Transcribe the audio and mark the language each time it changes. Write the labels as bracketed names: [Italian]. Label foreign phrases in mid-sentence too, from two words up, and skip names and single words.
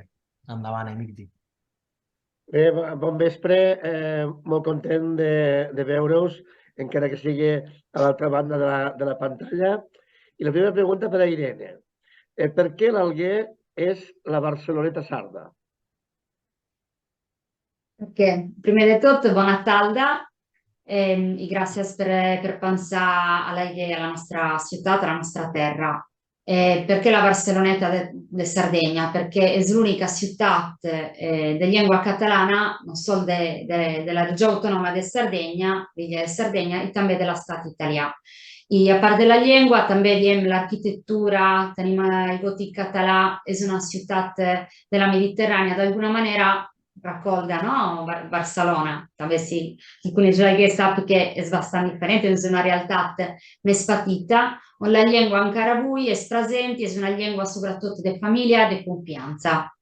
[Catalan] Endavant, Emigdi. Bé, bon vespre, molt content de veure-us, encara que sigui a l'altra banda de la pantalla. I la primera pregunta per a Irene. Per què l'Alguer és la Barceloneta sarda? [Italian] Ok, prima di tutto buona tarda e grazie per pensare alla nostra città, alla nostra terra. Perché la Barceloneta de Sardegna? Perché è l'unica città di lingua catalana, non solo della regione autonoma di Sardegna, e anche della Stato italiano. [Catalan] I a part de la llengua, també diem l'arquitectura, tenim el gòtic català, és una ciutat de la Mediterrània, d'alguna manera raccolga, no? Barcelona, també sí, chi coneix l'Alguer sap que és bastant diferent, és una realitat més petita, on la llengua encara avui és present i és una llengua sobretot de família, de confiança.